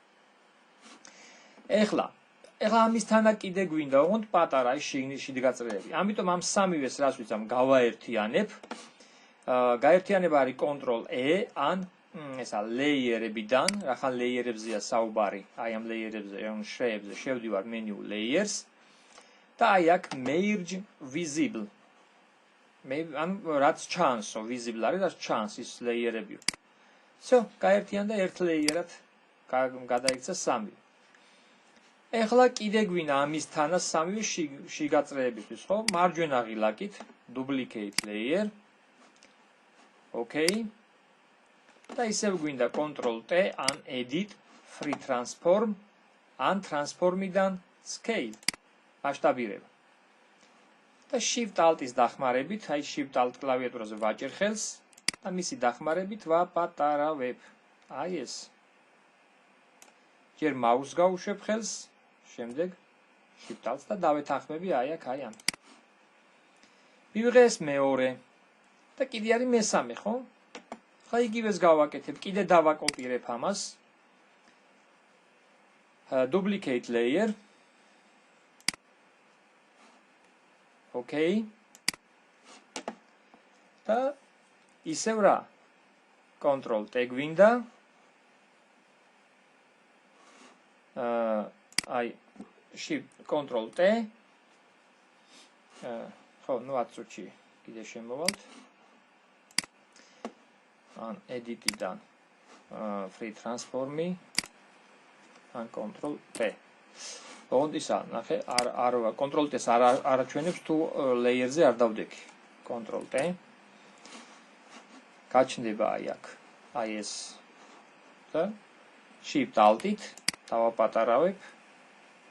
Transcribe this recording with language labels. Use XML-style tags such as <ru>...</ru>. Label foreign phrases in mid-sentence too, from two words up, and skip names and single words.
<ka>ეხლა ამისთანა კიდე გვინდა, ოღონდ პატარა ის შიგნიდგაწრეები. ამიტომ ამ სამივეს რას ვიცამ გავაერთიანებ. გაერთიანება არის Ctrl E ან ესა ლეიერებიდან, რახან ლეიერებზეა საუბარი, აი ამ ლეიერებზე, ან შეებზე შევდივარ</ka> <en>menu layers</en> <ka>და აი აქ</ka> <en>merge visible.</en> <ka>ან რაც ჩანსო, visible არის, რაც ჩანს ის ლეიერები. всё, გაერთიანდა ერთ ლეიერად, გადაიქცა სამი. ეხლა კიდე გვინა ამისთანა სამივე შიგაწრეებისთვის, ხო? მარჯვენა ღილაკით</ka> <en>duplicate layer. Okay.</en> <ka>და ისევ გვინდა</ka> <en>Ctrl T</en> <ka>ან</ka> <en>edit free transform</en> <ka>ან transform-დან scale მასშტაბირება. და</ka> <en>shift alt-ის</en> <ka>დახმარებით, აი</ka> <en>shift alt</en> <ka>კლავიატურაზე ვაჭერ ხელს და მისი დახმარებით ვაპატარავებ. აი ეს. ჯერ mouse გავუშვებ ხელს, შემდეგ</ka> <en>shift alt-ს</en> <ka>და დავეთანხმები აი აქ აი ამ. მივიღე ეს მეორე და კიდე არის მესამე, ხო? ხა იგივეს გავაკეთებ, კიდე დავაკოპირებ ამას.</ka> <en>Duplicate layer. Okay.</en> <ka>და ისევ რა?</ka> <en>Ctrl T გვინდა. აი Shift Ctrl T.</en> <ka>ხო, ნუ 10 წუთში კიდე შემოვალთ. ან edit-დან</ka> <en>free transform-ი</en> <ka>ან</ka> <en>Ctrl T.</en> <ka>ოღონდ ისა, ნახე, არ</ka> <en>Ctrl T-ს</en> <ka>არ აჩვენებს თუ layer-ზე არ დავდექი.</ka> <en>Ctrl T.</en> <ka>გაჩნდება აი აქ. აი ეს. და</ka> <en>Shift Alt-ით</en> <ka>დავაპატარავებ.</ka>